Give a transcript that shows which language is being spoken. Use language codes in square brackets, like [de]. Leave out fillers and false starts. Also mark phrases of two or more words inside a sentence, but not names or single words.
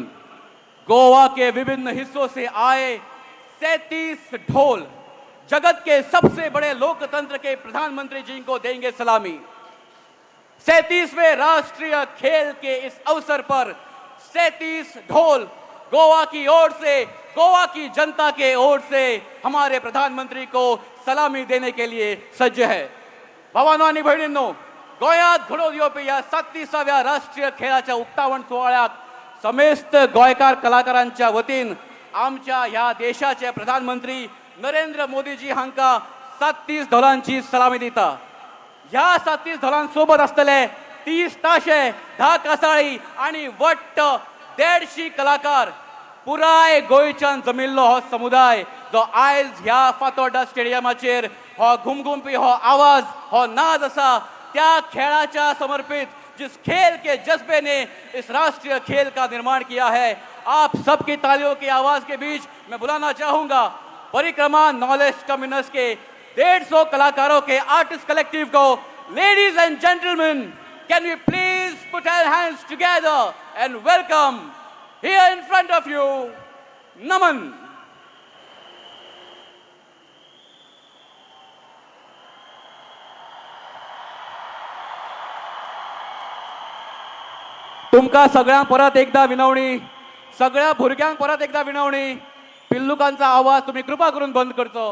[hi] गोवा के विभिन्न हिस्सों से आए 37 ढोल जगत के सबसे बड़े लोकतंत्र के प्रधानमंत्री जी को देंगे सलामी. 37वें राष्ट्रीय खेल के इस अवसर पर 37 ढोल गोवा की ओर से, गोवा की जनता के ओर से हमारे प्रधानमंत्री को सलामी देने के लिए सज्ज है. [kok] भावांनो आणि भयणींनो, गोंयांत घडोवन येवपी ह्या 37व्या राष्ट्रीय खेळाच्या उक्तावण सोहळ्याक समेस्त गोंयकार कलाकारांच्या वतीन आमच्या ह्या देशाचे प्रधानमंत्री नरेंद्र मोदीजी हांका 37 ढोलांची सलामी दिता. ह्या 37 ढोलांसोबत आसतले 30 ताशे, 10 कासाळी आणि वट्ट 150 कलाकार. पुराय गोंयच्यान जमिल्लो हो समुदाय जो आयज ह्या फातोर्डा स्टेडियमाचेर हो घुमघुमपी हो आवाज, हो नाद आसा, त्या खेळाच्या समर्पित [hi] जिस खेल के जज्बे ने इस राष्ट्रीय खेल का निर्माण किया है। आप सबकी तालियों की आवाज के बीच मैं बुलाना चाहूंगा परिक्रमा नॉलेज कम्युनस के 150 कलाकारों के [en] artist collective [hi] को। [en] Ladies and gentleman, can we please put our hands together and welcome here in front of you Naman. [kok] तुमका सगळ्यांक परत एकदा विनवणी, सगळ्या भुरग्यांक परत एकदा विनवणी, पिल्लुकांचा आवाज तुम्ही कृपा करून बंद करचो।